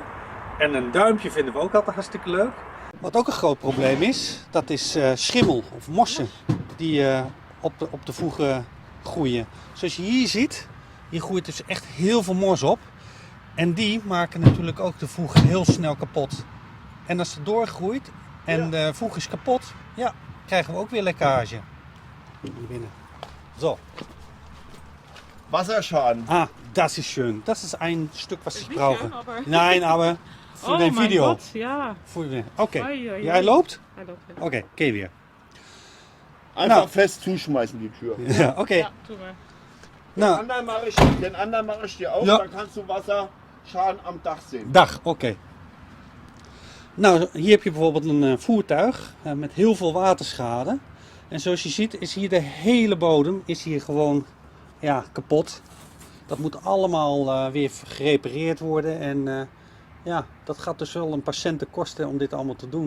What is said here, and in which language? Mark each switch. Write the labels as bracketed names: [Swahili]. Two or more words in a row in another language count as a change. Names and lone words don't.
[Dutch] En een duimpje vinden we ook altijd hartstikke leuk. Wat ook een groot probleem is, dat is schimmel of mossen die op de voegen groeien. Zoals je hier ziet, hier groeit dus echt heel veel mos op. En die maken natuurlijk ook de voegen heel snel kapot. En als het doorgroeit en de voeg is kapot, ja, krijgen we ook weer lekkage. Hier binnen. Zo. [German] Wasserschaden. Ah, das ist schön. Das ist ein Stück, was ich nicht brauche. schön, aber- Nein, aber für Oh dein mein Video. Gott, ja. [Dutch] Oké. Ai, ai, ai. Jij loopt? Hallo. Oké, oké weer. [German] Einfach [Dutch] Nou. [German] fest zuschmeißen die Tür. [Dutch] Ja, oké. [German] Ja, tu mal. [Dutch] Nou, [German] Den anderen mache ich dir auf, Ja. dann kannst du Wasserschaden am Dach sehen. [Dutch] dag, oké. Nou, hier heb je bijvoorbeeld een voertuig met heel veel waterschade. En zoals je ziet is hier de hele bodem is hier gewoon kapot. Dat moet allemaal weer gerepareerd worden. En ja, dat gaat dus wel een paar centen kosten om dit allemaal te doen.